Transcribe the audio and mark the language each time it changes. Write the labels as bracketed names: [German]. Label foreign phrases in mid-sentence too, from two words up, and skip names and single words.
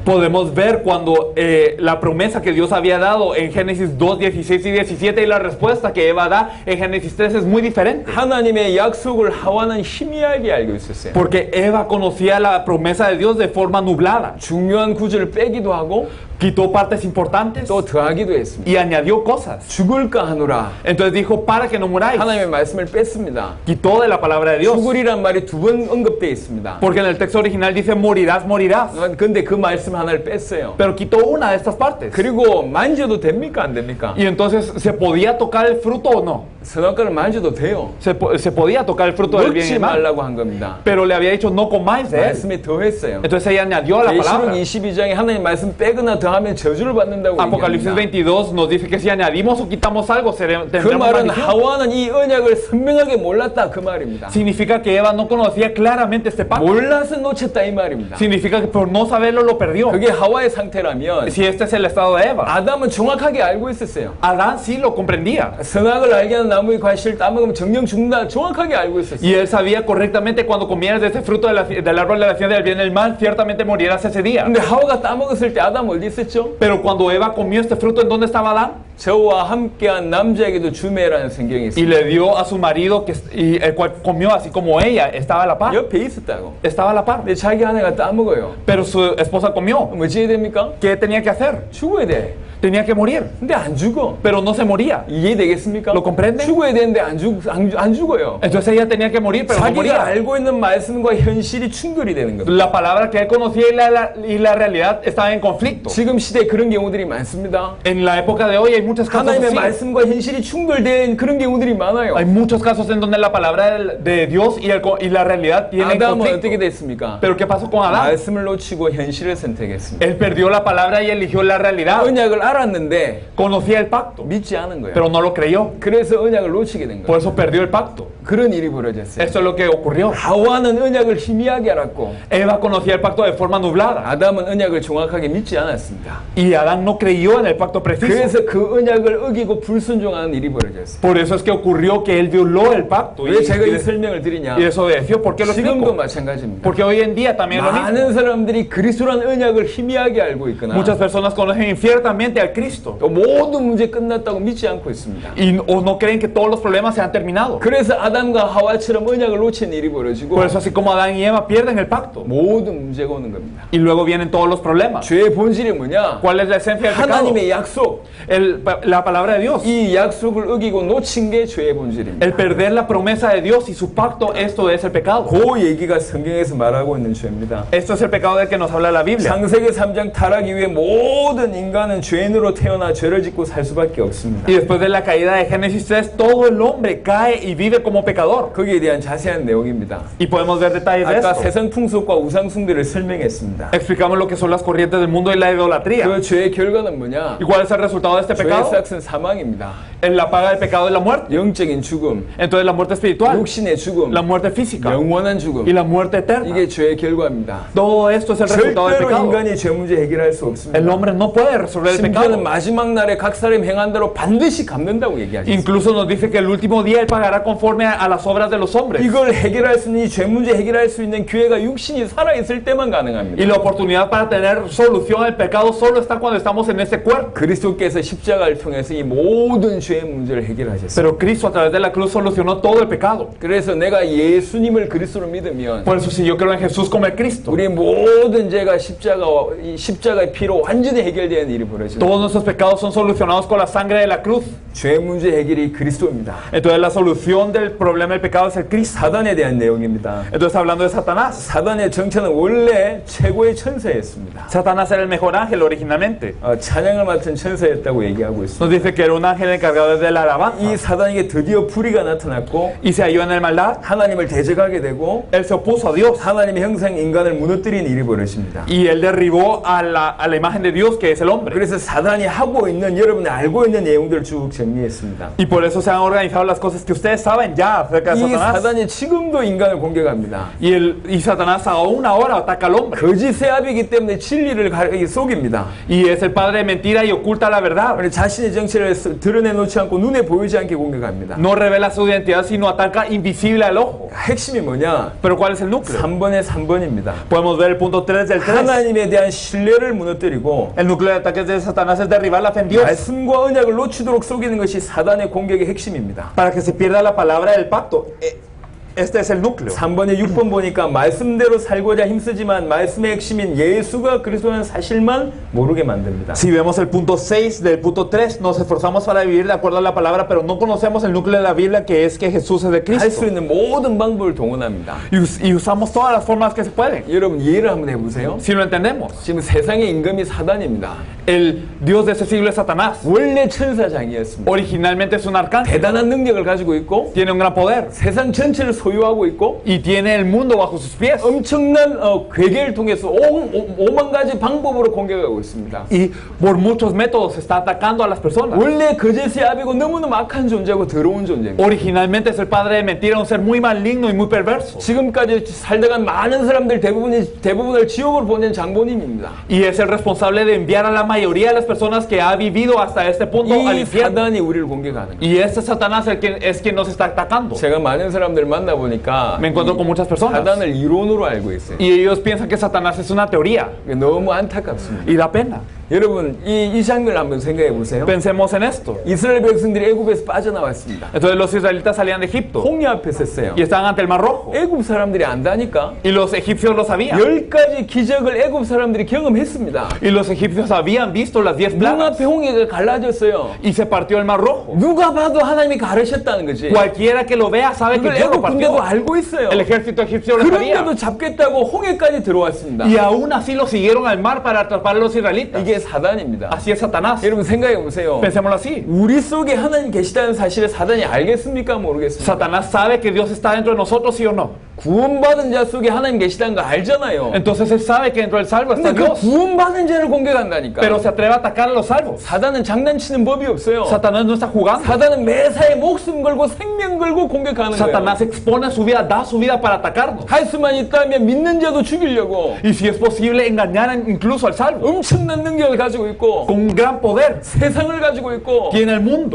[Spanish] Podemos ver cuando la promesa que Dios había dado en Génesis 2, 16 y 17 y la respuesta que Eva da en Génesis 3 es muy diferente. [Korean] 하나님의 약속을 하와는 희미하게 알고 있었어요. [Spanish] Porque Eva conocía la promesa de Dios de forma nublada. [Korean] 중요한 구절을 빼기도 하고 [Spanish] Quitó partes importantes [Korean] 또 더하기도 했습니다. [Spanish] y añadió cosas. [Korean] 죽을까 하노라. [Spanish] Entonces dijo, para que no muráis. [Korean] 하나님의 말씀을 뺐습니다. [Spanish] Quitó de la palabra de Dios. [Korean] 죽으리란 말이 두 번 언급되어 있습니다. [Spanish] Porque en el texto original dice, morirás, morirás. [Korean] 근데 그 말씀 하나를 뺐어요. [Spanish] Pero quitó una de estas partes. [Korean] 그리고 만져도 됩니까? 안 됩니까? [Spanish] Y entonces, ¿se podía tocar el fruto o no? [Korean] 선악과를 만져도 돼요. [Spanish] Se podía tocar el fruto del bien y [Korean] 먹지 [Spanish] el mal. [Korean] 말라고 한 겁니다. [Spanish] Pero le había dicho, no comáis de él. [Korean] 말씀에 더했어요. [Spanish] Entonces ella añadió a la [Korean] 계시록 [Spanish] palabra. [Korean] 22장에 하나님 말씀 빼거나 더하면 저주를 받는다고 [Spanish] Apocalipsis [Korean] 얘기합니다. [Spanish] 22 nos dice que si añadimos o quitamos algo, [Korean] 그 [Spanish] tendremos [Korean] 말은 [Spanish] maldición. [Korean] 하와는 이 언약을 선명하게 몰랐다 그 말입니다. [Spanish] Significa que Eva no conocía claramente este pacto. [Korean] 몰라서 놓쳤다 이 말입니다. [Spanish] Significa que por no saberlo lo perdió. [Korean] 그게 하와의 상태라면 [Spanish] Si este es el estado de Eva, [Korean] 아담은 정확하게 알고 있었어요. [Spanish] Adán sí lo comprendía. [Korean] 선악을 알게 하는 나무의 과실을 따먹으면 정령 죽는다 정확하게 알고 있었어요. [Spanish] Y él sabía correctamente cuando comieras de este fruto del árbol de la ciencia del bien y del mal, ciertamente morirás ese día. [Korean] 근데 하와가 따먹었을 때 아담 어디 있었죠? [Spanish] Pero cuando Eva comió este fruto, ¿en dónde estaba Adán? [Korean] 저와 함께한 남자에게도 주매라는 성경이 [Spanish] Y [Korean] 있습니다. [Spanish] le dio a su marido, y el cual comió así como ella, estaba a la par. [Korean] 옆에 있었다고. [Spanish] Estaba a la par. [Korean] 근데 자기 아내가 따먹어요. [Spanish] Pero su esposa comió. [Korean] 뭐 지어야 됩니까? [Spanish] ¿Qué tenía que hacer? [Korean] 죽어야 돼. [Spanish] Tenía que morir. [Korean] 근데 안 죽어. [Spanish] Pero no se moría. [Korean] 이해되겠습니까? [Spanish] ¿Lo comprende? [Korean] 죽어야 되는데 안 죽어요. [Spanish] Entonces ella tenía que morir, pero no [Korean] 자기가 [Spanish] moría. [Korean] 알고 있는 말씀과 현실이 충돌이 되는 겁니다. [Spanish] La palabra que él conocía y la realidad estaban en conflicto. [Korean] 지금 시대에 그런 경우들이 많습니다. [Spanish] En la época de hoy hay muchos casos [Korean] 하나님의 [Spanish] así. [Korean] 말씀과 현실이 충돌된 그런 경우들이 많아요. [Spanish] Hay muchos casos en donde la palabra de Dios y la realidad tienen [Korean] 아담은 어떻게 [Spanish] conflicto. [Korean] 됐습니까? [Spanish] Pero ¿qué pasó con Adán? [Korean] 말씀을 놓치고 현실을 선택했습니다. [Spanish] Él perdió la palabra y eligió la realidad. [Korean] 언약을 알았는데 [Spanish] Conocía el pacto, [Korean] 믿지 않은 거예요. [Spanish] pero no lo creyó. [Korean] 그래서 언약을 놓치게 된 [Spanish] Por [Korean] 거예요. [Spanish] eso perdió el pacto. [Korean] 그런 일이 벌어졌어요. [Spanish] Esto es lo que ocurrió. [Korean] 하와는 언약을 희미하게 알았고 [Spanish] Eva conocía el pacto de forma nublada [Korean] 아담은 언약을 정확하게 믿지 않았습니다. [Spanish] y Adán no creyó en el pacto preciso. [Korean] 그래서 그 언약을 어기고 불순종하는 일이 벌어졌어요. [Spanish] Por eso es que ocurrió que él violó el pacto [Korean] 왜 제가 이 [Spanish] y [Korean] 설명을 드리냐? [Spanish] desobedeció. ¿Por qué lo [Korean] 지금도 [Spanish] explico? [Korean] 마찬가지입니다. [Spanish] Porque hoy en día también es lo mismo. [Korean] 많은 사람들이 그리스도라는 언약을 희미하게 알고 있거나 [Spanish] Muchas personas conocen infiertamente al Cristo [Korean] 또 모든 문제 끝났다고 믿지 않고 있습니다. [Spanish] o no creen que todos los problemas se han terminado. [Korean] 그래서 아담과 하와처럼 언약을 놓친 일이 벌어지고 [Spanish] Por eso así como Adán y Eva pierden el pacto [Korean] 모든 문제가 오는 겁니다. [Spanish] y luego vienen todos los problemas. [Korean] 죄의 본질이 뭐냐? [Spanish] ¿Cuál es la esencia del pecado? [Korean] 하나님의 약속. [Spanish] La palabra de Dios. [Korean] 이 약속을 어기고 놓친 게 죄의 본질입니다. [Spanish] El perder la promesa de Dios y su pacto, esto es el pecado. [Korean] 그 얘기가 성경에서 말하고 있는 죄입니다. [Spanish] Esto es el pecado del que nos habla la Biblia. [Korean] 창세기 3장 타락 이후에 모든 인간은 죄인 죄인으로 태어나 죄를 짓고 살 수밖에 없습니다. [Spanish] Y después de la caída de Génesis 3, todo el hombre cae y vive como pecador. [Korean] 거기에 대한 자세한 내용입니다. [Spanish] Y podemos ver detalles de [Korean] 아까 [Spanish] esto. [Korean] 세상 풍속과 우상 숭배를 설명했습니다. [Spanish] Explicamos lo que son las corrientes del mundo y la idolatría. [Korean] 그 죄의 결과는 뭐냐? [Spanish] ¿Y cuál es el resultado de este [Korean] 죄의 [Spanish] pecado? [Korean] 싹은 사망입니다. [Spanish] La paga del pecado es la muerte. [Korean] 영적인 죽음, [Spanish] Entonces la muerte espiritual, [Korean] 육신의 죽음, [Spanish] la muerte física [Korean] 영원한 죽음. [Spanish] y la muerte eterna. [Korean] 이게 죄의 결과입니다. [Spanish] Todo esto es el resultado del [Korean] 절대로 [Spanish] pecado. [Korean] 인간이 죄 문제 해결할 수 없습니다. [Spanish] El hombre no puede resolver el [Korean] 심판은 [Spanish] pecado. [Korean] 마지막 날에 각 사람이 행한 대로 반드시 갚는다고 얘기하죠. [Spanish] Incluso nos dice que el último día Él pagará conforme a las obras de los hombres. [Korean] 이걸 해결할 수 있는 이 죄 문제 해결할 수 있는 기회가 육신이 살아 있을 때만 가능합니다. [Spanish] Y la oportunidad para tener solución al pecado solo está cuando estamos en este cuerpo. [Korean] 그리스도께서 십자가를 통해서 이 모든 죄의 문제를 해결하셨어요. [Spanish] Pero Cristo a través de la cruz solucionó todo el pecado. [Korean] 그래서 내가 예수님을 그리스도로 믿으면 [Spanish] Por eso si yo creo en Jesús como el Cristo, [Korean] 우리 모든 죄가 이 십자가의 피로 완전히 해결되는 일이 벌어져요. [Spanish] todos nuestros pecados son solucionados con la sangre de la cruz. [Korean] 죄 문제 해결이 그리스도입니다. [Spanish] Entonces la solución del problema del pecado es el Cristo. [Korean] 사단에 대한 내용입니다. [Spanish] Entonces hablando de Satanás. [Korean] 사단의 정체는 원래 최고의 천사였습니다. [Spanish] Satanás era el mejor ángel originalmente. [Korean] 찬양을 맡은 천사였다고 얘기하고 있습니다. [Spanish] Nos dice que era un ángel encargado de la alabanza. [Korean] 이 사단에게 드디어 불의가 나타났고 [Spanish] Y se halló en el maldad. [Korean] 하나님을 대적하게 되고 [Spanish] Él se opuso a Dios. [Korean] 하나님의 형상 인간을 무너뜨리는 일이 벌어집니다. [Spanish] Y él derribó a la imagen de Dios que es el hombre. [Korean] 그래서 사단이 하고 있는 여러분이 알고 있는 내용들을 쭉 정리했습니다. [Spanish] Y por eso se han organizado las cosas que ustedes saben ya acerca de [Korean] 이 [Spanish] Satanás. [Korean] 사단이 지금도 인간을 공격합니다. [Spanish] Y Satanás aún ahora ataca al hombre. [Korean] 거짓의 아비이기 때문에 진리를 속입니다. [Spanish] Y es el padre de mentira y oculta la verdad. [Korean] 자신의 정체를 드러내놓지 않고 눈에 보이지 않게 공격합니다. [Spanish] No revela su identidad sino ataca invisible al ojo. [Korean] 핵심이 뭐냐? [Spanish] Pero ¿cuál es el núcleo? [Korean] 3번의 3번입니다. [Spanish] Podemos ver el punto 3 del 3. [Korean] 하나님에 대한 신뢰를 무너뜨리고 [Spanish] El núcleo de ataques de Satanás es derribar la fe en Dios [Korean] 말씀과 언약을 놓치도록 속이는 것이 사단의 공격의 핵심입니다. [Spanish] para que se pierda la palabra del pacto. Este es el núcleo. [Korean] 3번에 6번 보니까 말씀대로 살고자 힘쓰지만 말씀의 핵심인 예수가 그리스도라는 사실만 모르게 만듭니다. [Spanish] Si vemos el punto 6 del punto 3, nos esforzamos para vivir de acuerdo a la palabra, pero no conocemos el núcleo de la Biblia que es que Jesús es de [Korean] 할 수 [Spanish] Cristo. [Korean] 있는 모든 방법을 동원합니다. [Spanish] Y usamos todas las formas que se pueden. [Korean] 여러분 이해를 한번 해보세요. [Spanish] Si lo entendemos. [Korean] 지금 세상의 임금이 사단입니다. [Spanish] El Dios de este siglo es Satanás. [Korean] 원래 천사장이었습니다. [Spanish] Originalmente es un arcángel. [Korean] 대단한 능력을 가지고 있고 [Spanish] Tiene un gran poder. [Korean] 세상 전체를 소유하고 있고 [Spanish] Y tiene el mundo bajo sus pies. [Korean] 엄청난 괴계를 통해서 5만 가지 방법으로 공격하고 있습니다. [Spanish] Y por muchos métodos está atacando a las personas. [Korean] 원래 거짓의 아비고 너무너무 악한 존재고 더러운 존재입니다. [Spanish] Originalmente es el padre de mentira, un ser muy maligno y muy perverso. [Korean] 지금까지 살다간 많은 사람들 대부분을 지옥으로 보낸 장본인입니다. [Spanish] Y es el responsable de enviar a la mayoría de las personas que ha vivido hasta este punto al [Korean] 이 [Spanish] infierno. [Korean] 사단이 우리를 공격하는 거예요. [Spanish] Y este Satanás es quien nos está atacando. [Korean] 제가 많은 사람들 만나보니까 [Spanish] Me encuentro con muchas personas. [Korean] 사단을 이론으로 알고 있어요. [Spanish] Y ellos piensan que Satanás es una teoría. [Korean] 너무 안타깝습니다. [Spanish] Y da pena. [Korean] 여러분 이 장면을 한번 생각해 보세요. [Spanish] Pensemos en esto. [Korean] 이스라엘 백성들이 애굽에서 빠져나왔습니다. [Spanish] Entonces los israelitas salían de Egipto [Korean] 홍해 앞에 섰어요. [Spanish] y estaban ante el Mar Rojo. [Korean] 애굽 사람들이 안다니까. [Spanish] Y los egipcios lo sabían. [Korean] 10가지 기적을 애굽 사람들이 경험했습니다. [Spanish] Y los egipcios habían visto las 10 plagas. [Korean] 눈앞에 홍해가 갈라졌어요. [Spanish] Y se partió el Mar Rojo. [Korean] 누가 봐도 하나님이 가르셨다는 거지. [Spanish] Cualquiera que lo vea sabe que [Korean] 그걸 [Spanish] Dios lo [Korean] 애굽 군대도 [Spanish] partió. [Korean] 알고 있어요. [Spanish] El ejército egipcio lo sabía. [Korean] 그런데도 잡겠다고 홍해까지 들어왔습니다. [Spanish] Y aún así lo siguieron al mar para atrapar a los israelitas. [Korean] 이게 사단입니다. [Spanish] Así es Satanás. [Korean] 여러분 생각해 보세요. [Spanish] Pensémoslo así. [Korean] 우리 속에 하나님 계시다는 사실을 사단이 알겠습니까? 모르겠습니까? [Spanish] Satanás sabe que Dios está dentro de nosotros, ¿sí o no? [Korean] 구원받은 자 속에 하나님 계시다는 거 알잖아요. [Spanish] Entonces él sabe que dentro del salvo está [Korean] 근데 그 [Spanish] Dios. [Korean] 구원받은 자를 공격한다니까. [Spanish] Pero se atreve a atacar a los salvos. [Korean] 사단은 장난치는 법이 없어요. [Spanish] Satanás no está jugando. [Korean] 사단은 매사에 목숨 걸고 생명 걸고 공격하는 거예요. [Spanish] Satanás expone su vida, da su vida para atacarnos. [Korean] 할 수만 있다면 믿는 자도 죽이려고 [Spanish] Y si es posible engañar incluso al salvo. [Korean] 엄청난 능력을 가지고 있고 [Spanish] Con un gran poder. [Korean] 세상을 가지고 있고 [Spanish] Tiene el mundo.